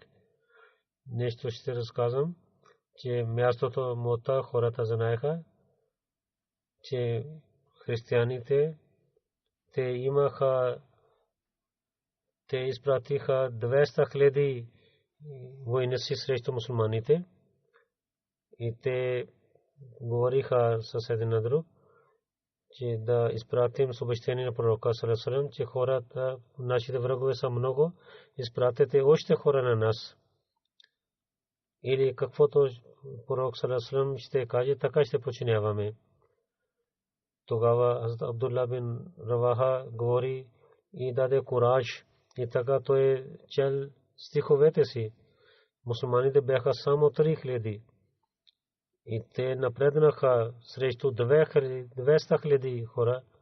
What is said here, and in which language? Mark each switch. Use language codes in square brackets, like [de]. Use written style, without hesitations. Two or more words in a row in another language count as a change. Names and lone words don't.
[bg] Нещо ще разказвам, че мястото Мота хората знаеха, че християните те изпратиха 200 хиляди войници срещу мусулманите и те говориха с един на друг, че да изпратим съобщение на пророка [ar] صلى الله عليه وسلم, [bg] че хората, нашите врагове са много, изпратете още хора на нас. Или каквото пророк [ar] صلى الله عليه وسلم [bg] ще каже, така ще починяваме. Тогава Хазрат Абдулла бин Раваха говори и даде кураж. И така той чел стиховете си. Мусулманите бяха само 3000. И те напреднаха срещу 200 хиляди хора.